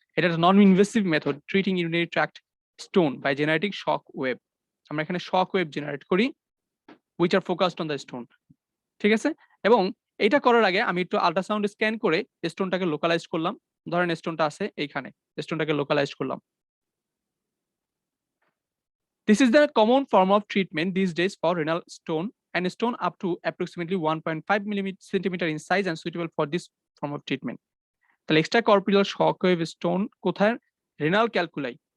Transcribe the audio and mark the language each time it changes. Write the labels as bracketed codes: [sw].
[en] এটা non invasive method treating urinary tract stone by generating shock wave. [bn] আমরা এখানে shock wave generate করি [en] which are focused on the stone, [bn] ঠিক আছে। এবং এটা করার আগে আমি একটু আল্ট্রাসাউন্ড স্ক্যান করে স্টোনটাকে লোকালাইজ করলাম। ধরেন স্টোনটা আছে এইখানে, স্টোনটাকে লোকালাইজ করলাম। [en] This is the common form of treatment these days for renal stone, and stone up to approximately 1.5 centimeter in size and suitable for this form of treatment. [bn] তাহলে extra corporeal shock wave stone কোথায়? Renal calculi.